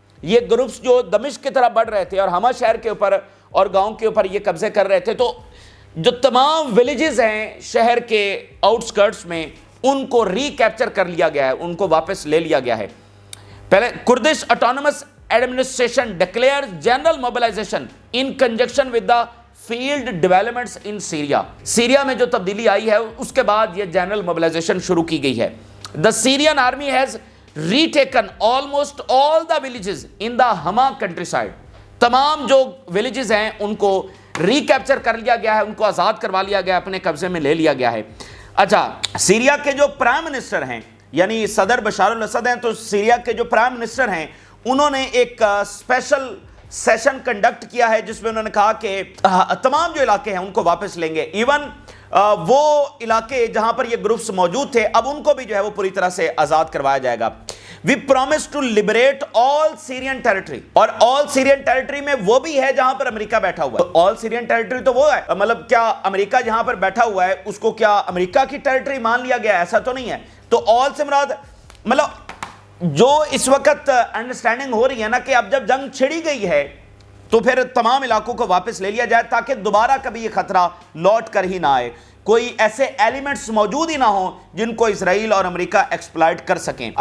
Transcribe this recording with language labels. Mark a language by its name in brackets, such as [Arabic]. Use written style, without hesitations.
[Urdu] یہ گروپس جو دمشق کی طرف بڑھ رہے تھے اور حما شہر کے اوپر اور گاؤں کے اوپر یہ قبضے کر رہے تھے, تو جو تمام ویلیجز ہیں شہر کے آؤٹ سکرٹس میں ان کو ری کیپچر کر لیا گیا ہے, ان کو واپس لے لیا گیا ہے. پہلے [English] Kurdish autonomous administration declare general mobilization in conjunction with the field developments in Syria. [Urdu] Syria میں جو تبدیلی آئی ہے اس کے بعد یہ جنرل موبلائزیشن شروع کی گئی ہے. [English] The Syrian army has retaken almost all the villages in the Hama countryside. [Urdu] تمام جو ولیجز ہیں ان کو ری کیپچر کر لیا گیا ہے, ان کو آزاد کروا لیا گیا, اپنے قبضے میں لے لیا گیا ہے. اچھا, سیریا کے جو پرائم منسٹر ہیں یعنی صدر بشار الاسد ہیں, تو سیریا کے جو پرائم منسٹر ہیں انہوں نے ایک اسپیشل سیشن کنڈکٹ کیا ہے جس میں انہوں نے کہا کہ تمام جو علاقے ہیں ان کو واپس لیں گے. ایون وہ علاقے جہاں پر یہ گروپس موجود تھے اب ان کو بھی جو ہے وہ پوری طرح سے آزاد کروایا جائے گا. [English] We promise to liberate all Syrian territory. [Urdu] اور [English] all Syrian territory [Urdu] میں وہ بھی ہے جہاں پر امریکہ بیٹھا ہوا ہے. [English] all Syrian territory [Urdu] تو وہ ہے, مطلب کیا امریکہ جہاں پر بیٹھا ہوا ہے اس کو کیا امریکہ کی ٹیریٹری مان لیا گیا, ایسا تو نہیں ہے. تو all سے مراد مطلب جو اس وقت انڈرسٹینڈنگ ہو رہی ہے نا کہ اب جب جنگ چھڑی گئی ہے تو پھر تمام علاقوں کو واپس لے لیا جائے تاکہ دوبارہ کبھی یہ خطرہ لوٹ کر ہی نہ آئے, کوئی ایسے ایلیمنٹس موجود ہی نہ ہوں جن کو اسرائیل اور امریکہ ایکسپلائٹ کر سکیں.